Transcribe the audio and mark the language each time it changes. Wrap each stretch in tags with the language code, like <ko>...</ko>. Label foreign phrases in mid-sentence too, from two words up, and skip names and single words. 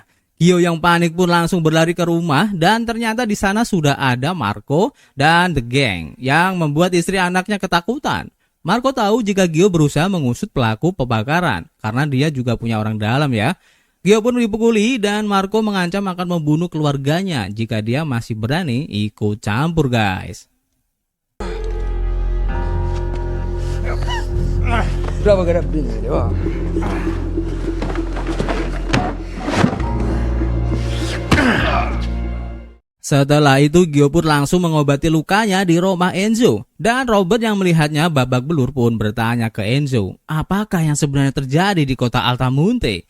<id>Gio yang panik pun langsung berlari ke rumah dan ternyata di sana sudah ada Marco dan</id> <en>The Gang</en> <id>yang membuat istri anaknya ketakutan. Marco tahu jika Gio berusaha mengusut pelaku pembakaran karena dia juga punya orang dalam ya. Gio pun dipukuli dan Marco mengancam akan membunuh keluarganya jika dia masih berani ikut campur guys.</id> <it>Bravo carabinieri, va.</it> <id>Setelah itu Gio pun langsung mengobati lukanya di rumah Enzo. Dan Robert yang melihatnya babak belur pun bertanya ke Enzo, apakah yang sebenarnya terjadi di kota Altamonte?</id>